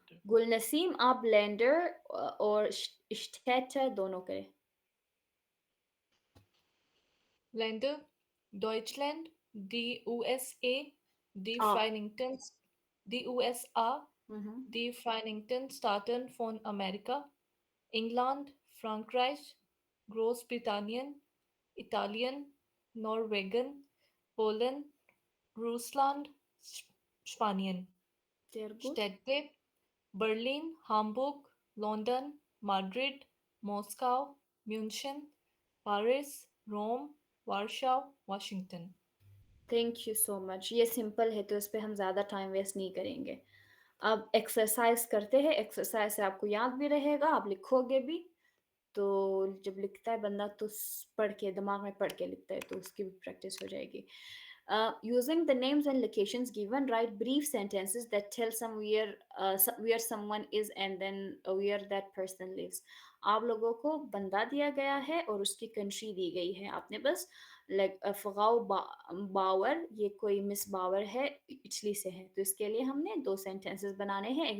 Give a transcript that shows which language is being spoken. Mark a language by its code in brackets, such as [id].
[hi] गुलनसीम आप लैंडर और स्टेट दोनों करें. [de] Länder, Deutschland, die USA, die Ah. Vereinigten, die USA, die Vereinigten Staaten von Amerika, England, Frankreich, Großbritannien, Italien, Norwegen, Polen, Russland, Spanien. Sehr gut. Städte, Berlin, Hamburg, London, Madrid, Moscow, München, Paris, Rome, Warsaw, Washington. [en] Thank you so much. [hi] ये simple है तो इस पे हम ज़्यादा time waste नहीं करेंगे. अब एक्सरसाइज करते हैं. एक्सरसाइज से आपको याद भी रहेगा, आप लिखोगे भी. तो जब लिखता है बंदा तो पढ़ के दिमाग में पढ़ के लिखता है तो उसकी भी प्रैक्टिस हो जाएगी. [en] Using the names and locations given, write brief sentences that tell where someone is and then where that person lives. [hi] आप लोगों को बंदा दिया गया है और उसकी कंट्री दी गई है. आपने बस फगाओ बावर, ये कोई मिस बावर है, इटली से है, तो इसके लिए हमने 2 सेंटेंसेस बनाने हैं.